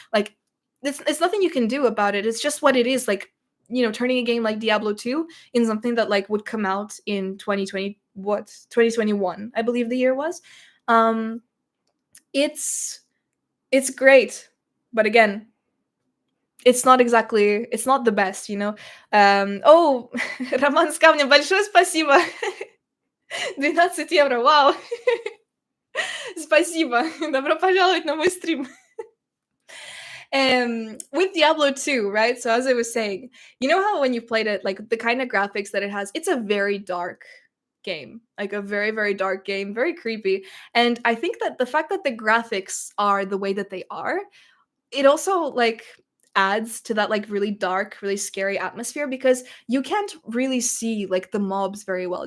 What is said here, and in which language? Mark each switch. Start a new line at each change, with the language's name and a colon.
English: Like it's nothing you can do about it. It's just what it is. Like, turning a game like Diablo 2 in something that like would come out in 2020, 2021, I believe the year was. um it's it's great, but again, it's not the best, you know.
Russian: Oh, Роман с камнем, большое спасибо. 12 евро, вау. Спасибо. Добро пожаловать на мой стрим.
English: With Diablo 2, right? So as I was saying, you know how when you played it, like the kind of graphics that it has, it's a very dark game, like a very, very dark game, very creepy. And I think that the fact that the graphics are the way that they are, it also like adds to that like really dark, really scary atmosphere because you can't really see like the mobs very well.